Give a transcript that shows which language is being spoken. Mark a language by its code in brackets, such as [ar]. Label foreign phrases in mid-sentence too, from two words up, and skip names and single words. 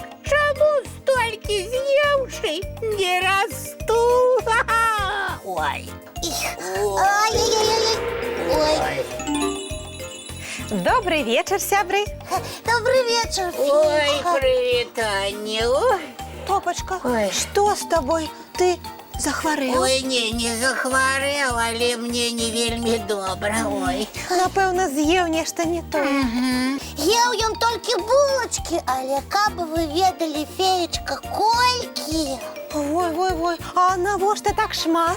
[be] Чаму столькі з'еўшы не расту? Ой. Ай-яй-яй-яй. Ой. [ru] Добрый вечер, сябры. Добрый вечер, Ой, [be] Фінка. прывітанне. Ой. Топочка, Ой. [ru] что с тобой? [be] Ты захварэў? Ой, не захварэў, але мне не вельмі добра. Ой. Напэўна, з'еў нешта не то. Еў ён толькі булачкі, але каб вы ведалі, феечка, колькі. Ой, а навошта так шмат?